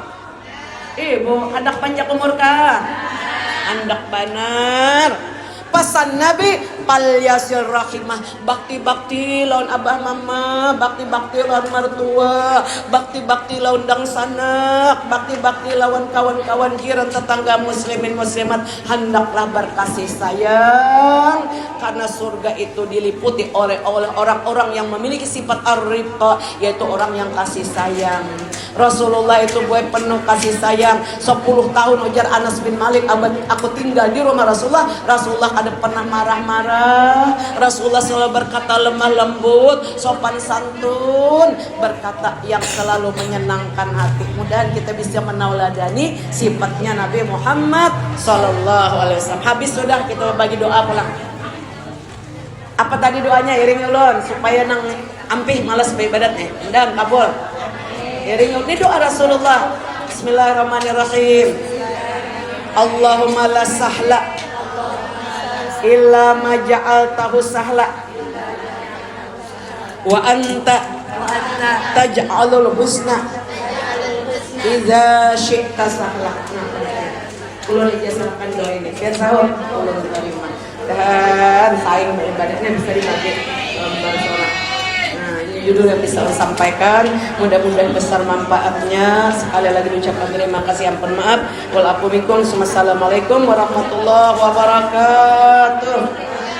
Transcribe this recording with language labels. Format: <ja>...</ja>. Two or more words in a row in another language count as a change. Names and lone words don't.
<bjn>Ibu, hendak panjang umur kah? Hendak benar. Pesan Nabi,</bjn> <ar>فليصل رحمه,</ar> <bjn>bakti-bakti lawan abah mama, bakti-bakti lawan mertua, bakti-bakti lawan dang sanak, bakti-bakti lawan kawan-kawan jiran tetangga muslimin muslimat.</bjn> <id>Hendaklah berkasih sayang, karena surga itu diliputi oleh orang-orang yang memiliki sifat ar-rifqa, yaitu orang yang kasih sayang. Rasulullah itu buat penuh kasih sayang. 10 tahun ujar Anas bin Malik, aku tinggal di rumah Rasulullah. Rasulullah ada pernah marah-marah. Rasulullah selalu berkata lemah lembut, sopan santun, berkata yang selalu menyenangkan hati. Mudah-mudahan kita bisa menauladani sifatnya Nabi Muhammad</id> <ar>صلى الله عليه وسلم.</ar> <bjn>Habis sudah, kita bagi doa pulang.</bjn> <id>Apa tadi doanya?</id> <bjn>Iring ulun supaya nang ampih malas ibadatnya. Dan kabul. Iring ini doa Rasulullah.</bjn> <ar>بسم الله الرحمن الرحيم. اللهم لا سهل إلا ما جعلته سهلا وأنت تجعل الحسنى إذا شئت سهلا.</ar> <bjn>Ulun ijazahkan doa ini biar sahur ulun diterima dan saing ibadahnya bisa dibagi bersolat.</bjn> <id>Nah, ini judul yang bisa saya sampaikan, mudah-mudahan besar manfaatnya. Sekali lagi ucapkan terima kasih, ampun maaf.</id> <ar>والعفو منكم. والسلام عليكم ورحمة الله وبركاته.</ar>